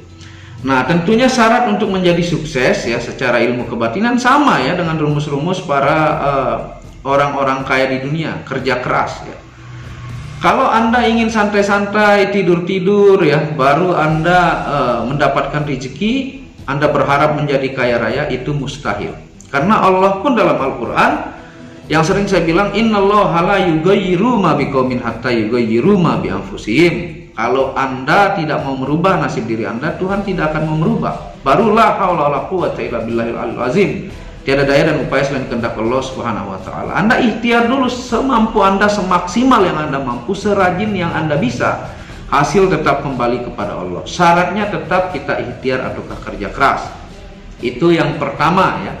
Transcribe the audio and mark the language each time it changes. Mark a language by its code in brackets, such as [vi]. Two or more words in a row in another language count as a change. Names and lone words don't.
[id] Nah, tentunya syarat untuk menjadi sukses ya secara ilmu kebatinan sama ya dengan rumus-rumus para orang-orang kaya di dunia, kerja keras ya. Kalau Anda ingin santai-santai, tidur-tidur ya, baru Anda mendapatkan rezeki, Anda berharap menjadi kaya raya, itu mustahil. Karena Allah pun dalam Al-Quran, yang sering saya bilang, [ar] إن الله لا يغير ما بقوم حتى يغيروا ما بأنفسهم. [id] Kalau Anda tidak mau merubah nasib diri Anda, Tuhan tidak akan mau merubah. [ar] Barulah حول ولا قوة إلا بالله العلي العظيم. [id] Tiada daya dan upaya selain kehendak Allah [ar] سبحانه وتعالى. [id] Anda ikhtiar dulu semampu Anda, semaksimal yang Anda mampu, serajin yang Anda bisa. Hasil tetap kembali kepada Allah. Syaratnya tetap kita ikhtiar atau kerja keras. Itu yang pertama ya.